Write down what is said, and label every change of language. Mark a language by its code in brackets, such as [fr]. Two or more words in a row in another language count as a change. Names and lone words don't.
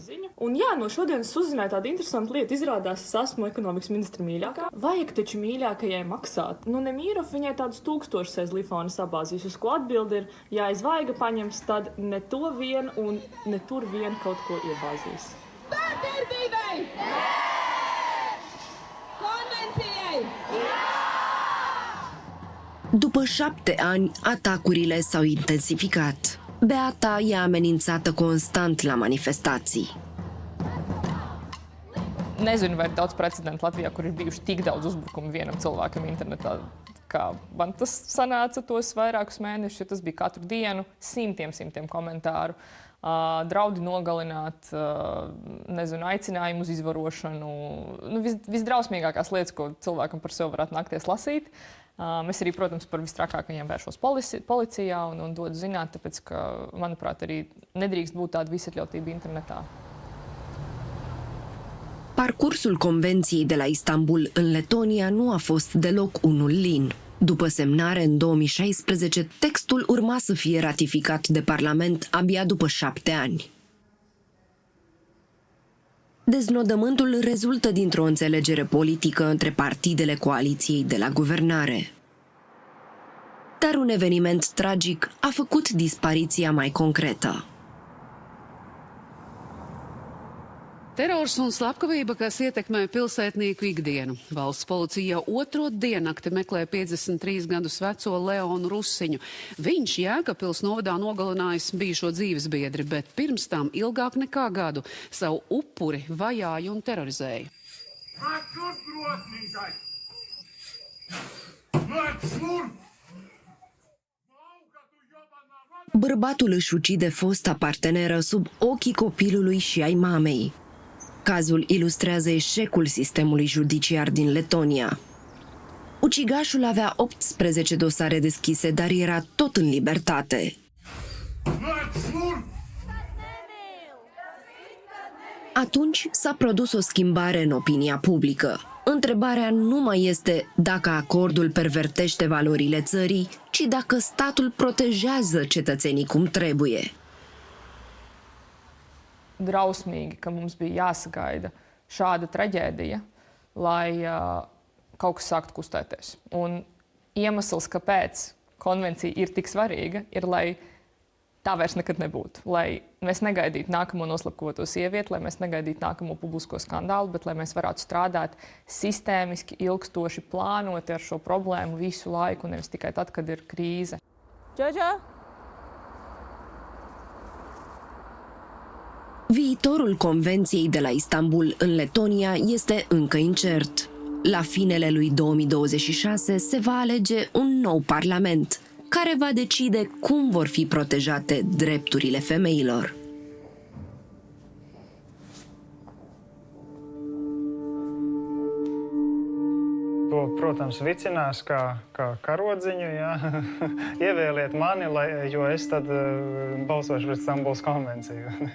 [lv] Un jā, no šodienas uzzināju tādu interesantu lietu. Izrādās, es esmu ekonomikas ministra mīļākā. Vajag taču mīļākajai maksāt. Nu, Nemīrov viņai tādus 1000 aiz lifona sabāzīs, uz ko atbildi ir, ja aiz vaiga paņems, tad ne to vien un ne tur vien kaut ko iebāzīs. Vārdarbībai! [ro] Convenției! După 7 ani, atacurile s-au intensificat. Beata e amenințată constant la manifestații. [lv] Nezinu, vai ir daudz precedentu Latvijā, kur ir bijuši tik daudz uzbrukumu vienam cilvēkam internetā, kā man tas sanāca tos vairākus mēnešus, jo tas bija katru dienu, simtiem komentāru. Draudi nogalināt, nezinu, aicinājumu uz izvarošanu. Nu, visdrausmīgākās lietas, ko cilvēkam par sevi varētu nakties lasīt. Es arī, protams, par vistrakākajiem vēršos policijā un dodu zināt, tāpēc, ka, manuprāt, arī nedrīkst būt tāda visatļautība internetā. [ro] Parcursul Convenției de la Istanbul în Letonia nu a fost deloc unul lin. După semnare în 2016, textul urma să fie ratificat de Parlament abia după 7 ani. Deznodământul rezultă dintr-o înțelegere politică între partidele coaliției de la guvernare. Dar un eveniment tragic a făcut dispariția mai concretă. [lv] Terors un slepkavība, kas ietekmē pilsētnieku ikdienu. Valsts policija jau otro diennakti meklē 53 gadus veco Leonu Rusiņu. Viņš Jēkabpils novadā nogalinājis bijušo dzīvesbiedri, bet pirms tam ilgāk nekā gadu savu upuri vajāja un terorizēja. [ro] Bărbatul își ucide fosta parteneră sub ochii copilului și ai mamei. Cazul ilustrează eșecul sistemului judiciar din Letonia. Ucigașul avea 18 dosare deschise, dar era tot în libertate. Atunci s-a produs o schimbare în opinia publică. Întrebarea nu mai este dacă acordul pervertește valorile țării, ci dacă statul protejează cetățenii cum trebuie. [lv] Drausmīgi, ka mums bija jāsagaida šāda traģēdija, lai kaut kas sāktu kustēties. Un iemesls, kāpēc konvencija ir tik svarīga, ir, lai tā vairs nekad nebūtu. Lai mēs negaidītu nākamo noslapkoto sievieti, lai mēs negaidītu nākamo publisko skandālu, bet lai mēs varētu strādāt sistēmiski, ilgstoši, plānoti ar šo problēmu visu laiku, nevis tikai tad, kad ir krīze. Jojo? [ro] Viitorul Convenției de la Istanbul în Letonia este încă incert. La finele lui 2026 se va alege un nou parlament, care va decide cum vor fi protejate drepturile femeilor. [lv] To, protams, vicinās kā karodziņu, jā. Ievēliet mani, jo es tad balsošu pret Stambulas konvenciju.